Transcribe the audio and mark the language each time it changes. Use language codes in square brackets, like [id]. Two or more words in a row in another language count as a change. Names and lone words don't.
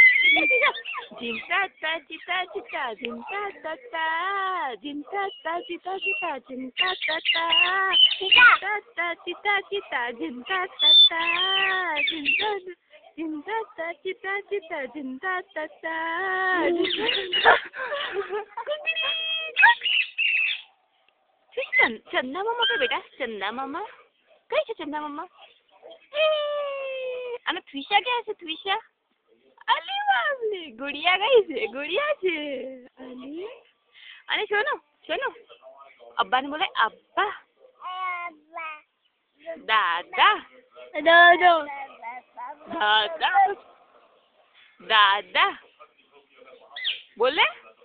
[hi] झिमटा चिता चिता झिमटा ता झिमटा चिता चिता झिमटा ता झिमटा चिता चिता झिमटा ता झिमटा चिता चिता झिमटा ता चंदा मामा का बेटा [gu] ચંદા મામા કઈ છે ચંદા મામા અને ત્વિષા ક્યાં છે ત્વિષા અલી બાપલે ગુડિયા કઈ છે ગુડિયા છે અલી અને સોનુ સોનુ અબ્બા ને બોલે અબ્બા દાદા દાદા દાદા દાદા બોલે